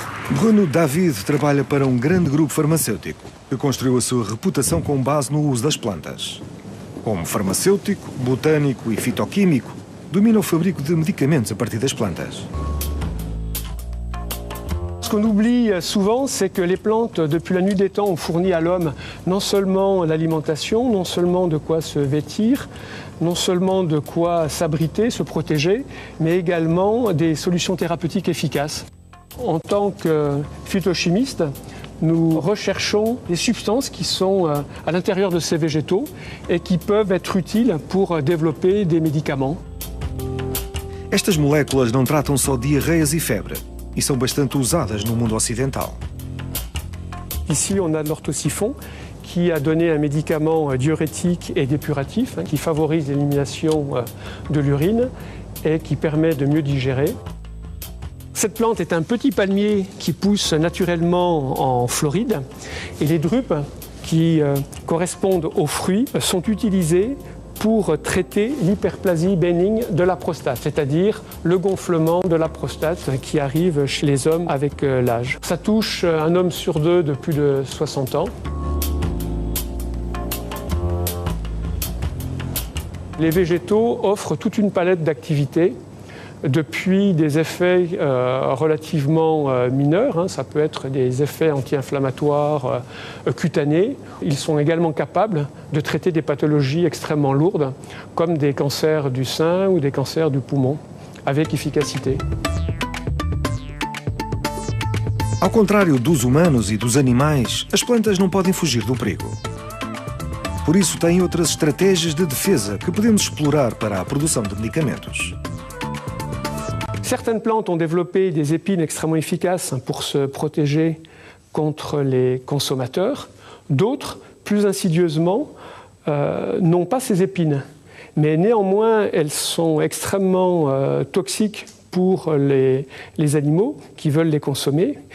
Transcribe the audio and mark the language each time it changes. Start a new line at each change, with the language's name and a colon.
Portuguese: Bruno David trabalha para um grande grupo farmacêutico que construiu a sua reputação com base no uso das plantas. Como farmacêutico, botânico e fitoquímico, domina o fabrico de medicamentos a partir das plantas.
French: Ce qu'on oublie souvent, c'est que les plantes, depuis la nuit des temps, ont fourni à l'homme non seulement l'alimentation, non seulement de quoi se vêtir, non seulement de quoi s'abriter, se protéger, mais également des solutions thérapeutiques efficaces. En tant que phytochimiste, nous recherchons des substances qui sont à l'intérieur de ces végétaux et qui peuvent être utiles pour développer des médicaments.
Portuguese: Estas moléculas não tratam só diarreias e febre e são bastante usadas no mundo ocidental.
French: Ici, on a de l'orthosiphon qui a donné un médicament diurétique et dépuratif qui favorise l'élimination de l'urine et qui permet de mieux digérer. Cette plante est un petit palmier qui pousse naturellement en Floride et les drupes qui correspondent aux fruits sont utilisées pour traiter l'hyperplasie bénigne de la prostate, c'est-à-dire le gonflement de la prostate qui arrive chez les hommes avec l'âge. Ça touche un homme sur deux de plus de 60 ans. Les végétaux offrent toute une palette d'activités, depuis des effets relativement mineurs, ça peut être des effets anti-inflammatoires cutanés. Ils sont également capables de traiter des pathologies extrêmement lourdes, comme des cancers du sein ou des cancers du poumon, avec efficacité.
Portuguese: Ao contrário dos humanos e dos animais, as plantas não podem fugir do perigo. Por isso, têm outras estratégias de defesa que podemos explorar para a produção de medicamentos.
French: Certaines plantes ont développé des épines extrêmement efficaces pour se protéger contre les consommateurs. D'autres, plus insidieusement, n'ont pas ces épines. Mais néanmoins, elles sont extrêmement toxiques pour les animaux qui veulent les consommer.